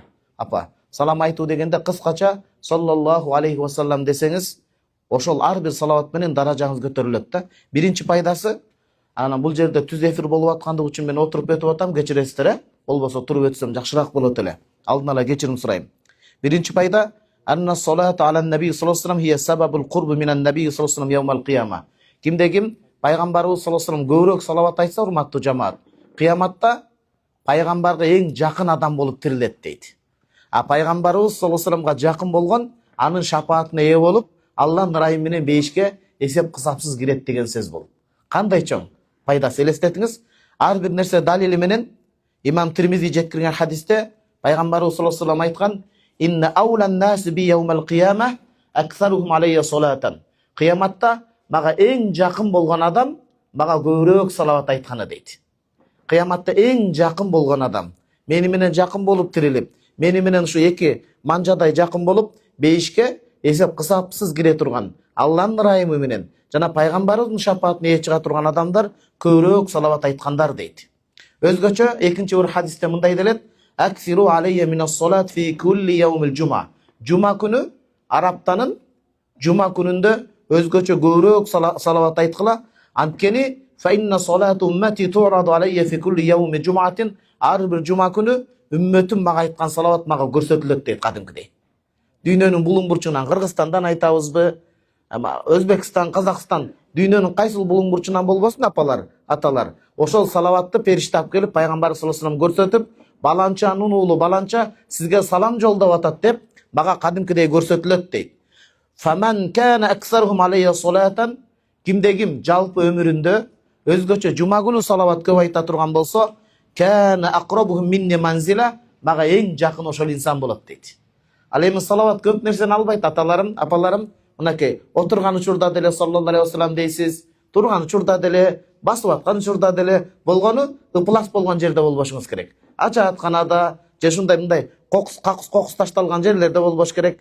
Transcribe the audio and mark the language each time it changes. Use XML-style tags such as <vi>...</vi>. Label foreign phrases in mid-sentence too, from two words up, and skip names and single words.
<ky>Апа, салам айтуу дегенде кыскача</ky> <ar>صلى الله عليه وسلم</ar> <ky>десеңиз, ошол ар бир салават менен даражаңыз көтөрүлөт да. Биринчи пайдасы, анан бул жерде түз эфир болуп аткандыгы үчүн мен отуруп өтүп атам, кечиресиздер, болбосо туруп өтсөм жакшыраак болот эле. Алдын ала кечирим сурайм. Биринчи пайда,</ky> <ar>أن الصلاة على النبي صلى الله عليه وسلم هي سبب القرب من النبي صلى الله عليه وسلم يوم القيامة.</ar> <ky>Кимде ким пайгамбарыбыз</ky> <ar>صلى الله عليه وسلم</ar> <ky>көбүрөөк салават айтса, урматтуу жамаат, кыяматта пайгамбарга эң жакын адам болуп тирилет дейт. А пайгамбарыбыз</ky> <ar>صلى الله عليه وسلم</ar> <ky>жакын болгон анын шапаатына ээ болуп, Аллахтын ырайымы менен бейишке эсеп кысапсыз кирет деген сөз бул. Кандай чоң пайдасы элестетиңиз. Ар бир нерсе далили менен Имам Тирмизи жеткирген хадисте пайгамбарыбыз</ky> <ar>صلى الله عليه وسلم</ar> <ky>айткан:</ky> <ar>"إن أولى الناس بي يوم القيامة أكثرهم علي صلاة."</ar> <ky>Кыяматта мага эң жакын болгон адам мага көбүрөөк салават айтканы дейт. Кыяматта эң жакын болгон адам, мени менен жакын болуп тирилип, мени менен ушу эки манжадай жакын болуп, бейишке эсеп кысапсыз кире турган, Аллахтын ырайымы менен жана пайгамбарыбыздын шапаатына ээ чыга турган адамдар көбүрөөк салават айткандар дейт. Өзгөчө экинчи бир хадисте мындай делет:</ky> <ar>"أكثروا علي من الصلاة في كل يوم الجمعة."</ar> <ky>Жума күнү араптанын жума күнүндө өзгөчө көбүрөөк салават айткыла.</ky> <ar>Анткени فإن صلاة أمتي تعرض علي في كل يوم جمعة.</ar> <ky>Ар бир жума күнү үммөтүм мага айткан салават мага көрсөтүлөт дейт кадимкидей. Дүйнөнүн булуң бурчунан, Кыргызстандан айтабызбы, Өзбекстан, Казакстан, дүйнөнүн кайсыл булуң бурчунан болбосун апалар, аталар, ошол салаватты периштап келип пайгамбар</ky> <ar>صلى الله عليه وسلم</ar> <ky>көрсөтүп, баланчанын уулу баланча сизге салам жолдоп атат деп мага кадимкидей көрсөтүлөт дейт.</ky> <ar>فمن كان أكثرهم علي صلاة.</ar> <ky>Кимде ким жалпы өмүрүндө өзгөчө жума күнү салават көп айта турган болсо,</ky> <ar>كان أقربهم مني منزلة,</ar> <ky>мага эң жакын ошол инсан болот дейт. Ал эми салават көп нерсени албайт, аталарым, апаларым. Мынакей отурган учурда деле</ky> <ar>صلى الله عليه وسلم</ar> <ky>дейсиз, турган учурда деле, басып аткан учурда деле, болгону ыплас болгон жерде болбошуңуз керек. Ачаатканада же ушундай мындай кокус ташталган жерлерде болбош керек.</ky>